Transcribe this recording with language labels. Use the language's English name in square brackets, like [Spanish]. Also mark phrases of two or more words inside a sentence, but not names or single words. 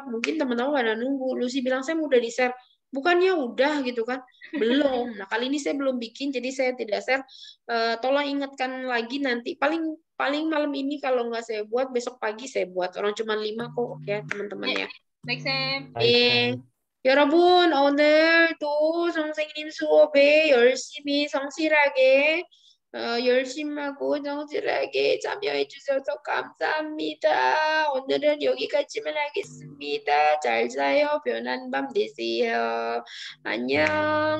[Indonesian] Mungkin teman-teman pada nunggu. Lucy bilang, saya udah di-share. Bukannya udah gitu kan? Belum. Nah, kali ini saya belum bikin, jadi saya tidak share. Tolong ingatkan lagi nanti. Paling malam ini kalau nggak saya buat, besok pagi saya buat. Orang cuma 5 kok ya teman-teman ya. Baik, Sam. [Korean] 여러분 오늘도 선생님 수업에 열심히 성실하게 열심하고 정실하게 참여해 주셔서 감사합니다. 오늘은 여기까지만 하겠습니다. 잘 자요. 편한 밤 되세요. 안녕.